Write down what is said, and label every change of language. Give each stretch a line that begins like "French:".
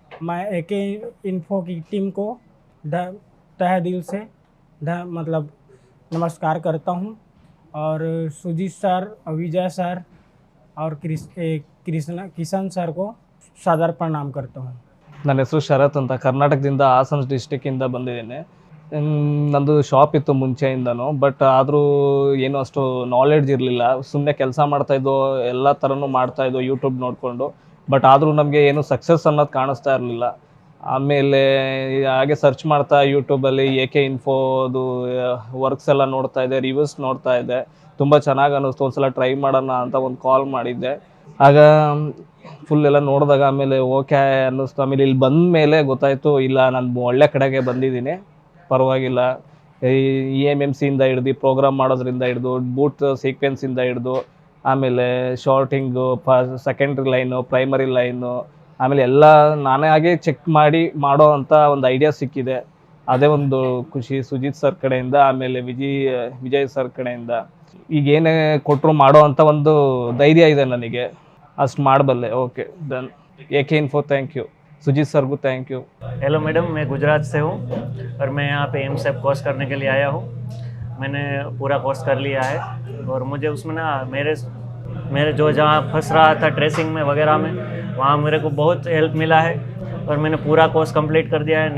Hindi: मैं AK info की team को तहे दिल से नमस्कार करता हूँ, और सुजीत सर, विजय सर और किशन सर को सादर प्रणाम करता हूँ।
Kannada: ನನ್ನ ಹೆಸರು ಶರತ್ ಅಂತ, ಕರ್ನಾಟಕದಿಂದ ಹಾಸನ ಡಿಸ್ಟಿಕ್ಕಿಂದ ಬಂದಿದ್ದೇನೆ. ನಂದು ಶಾಪ್ ಇತ್ತು ಮುಂಚೆಯಿಂದನೂ, ಬಟ್ ಆದರೂ ಏನೂ ಅಷ್ಟು ನಾಲೆಡ್ಜ್ ಇರಲಿಲ್ಲ. ಸುಮ್ಮನೆ ಕೆಲಸ ಮಾಡ್ತಾಯಿದ್ದೋ, ಎಲ್ಲ ಥರನೂ ಮಾಡ್ತಾಯಿದ್ದೋ ಯೂಟ್ಯೂಬ್ ನೋಡಿಕೊಂಡು. ಬಟ್ ಆದರೂ ನಮಗೆ ಏನು ಸಕ್ಸಸ್ ಅನ್ನೋದು ಕಾಣಿಸ್ತಾ ಇರಲಿಲ್ಲ. ಆಮೇಲೆ ಹಾಗೆ ಸರ್ಚ್ ಮಾಡ್ತಾ ಯೂಟ್ಯೂಬಲ್ಲಿ AK ಇನ್ಫೋದು ವರ್ಕ್ಸ್ ಎಲ್ಲ ನೋಡ್ತಾ ಇದ್ದೆ, ರಿವ್ಯೂಸ್ ನೋಡ್ತಾ ಇದ್ದೆ. ತುಂಬ ಚೆನ್ನಾಗಿ ಅನ್ನಿಸ್ತು. ಒಂದ್ಸಲ ಟ್ರೈ ಮಾಡೋಣ ಅಂತ ಒಂದು ಕಾಲ್ ಮಾಡಿದ್ದೆ. ಆಗ ಫುಲ್ ಎಲ್ಲ ನೋಡಿದಾಗ ಆಮೇಲೆ ಓಕೆ ಅನ್ನಿಸ್ತು. ಆಮೇಲೆ ಇಲ್ಲಿ ಬಂದ ಮೇಲೆ ಗೊತ್ತಾಯಿತು, ಇಲ್ಲ ನಾನು ಒಳ್ಳೆ ಕಡೆಗೆ ಬಂದಿದ್ದೀನಿ, ಪರವಾಗಿಲ್ಲ. EMMCಯಿಂದ ಹಿಡ್ದು ಪ್ರೋಗ್ರಾಮ್ ಮಾಡೋದ್ರಿಂದ ಹಿಡ್ದು ಬೂಟ್ ಸೀಕ್ವೆನ್ಸಿಂದ ಹಿಡ್ದು ಆಮೇಲೆ ಶಾರ್ಟಿಂಗು, ಸೆಕೆಂಡ್ರಿ ಲೈನು, ಪ್ರೈಮರಿ ಲೈನು, ಆಮೇಲೆ ಎಲ್ಲ ನಾನೇ ಹಾಗೆ ಚೆಕ್ ಮಾಡಿ ಮಾಡೋ ಅಂಥ ಒಂದು ಐಡಿಯಾ ಸಿಕ್ಕಿದೆ. ಅದೇ ಒಂದು ಖುಷಿ ಸುಜಿತ್ ಸರ್ ಕಡೆಯಿಂದ, ಆಮೇಲೆ ವಿಜಯ್ ಸರ್ ಕಡೆಯಿಂದ. ಈಗೇನೇ ಕೊಟ್ಟರು ಮಾಡೋ ಅಂಥ ಒಂದು ಧೈರ್ಯ ಇದೆ ನನಗೆ, ಅಷ್ಟು ಮಾಡಬಲ್ಲೆ.
English: Okay done.
Hindi: AK info thank you, Sujit sir को थैंक यू। हेलो मैडम, मैं गुजरात से हूँ और मैं यहाँ पे एमसेप कोर्स करने के लिए आया हूँ। मैंने पूरा कोर्स कर लिया है और मुझे उसमें ना मेरे जो जहाँ फंस रहा था ट्रेसिंग में वगैरह में, वहाँ मेरे को बहुत हेल्प मिला है और मैंने पूरा कोर्स कंप्लीट कर दिया है।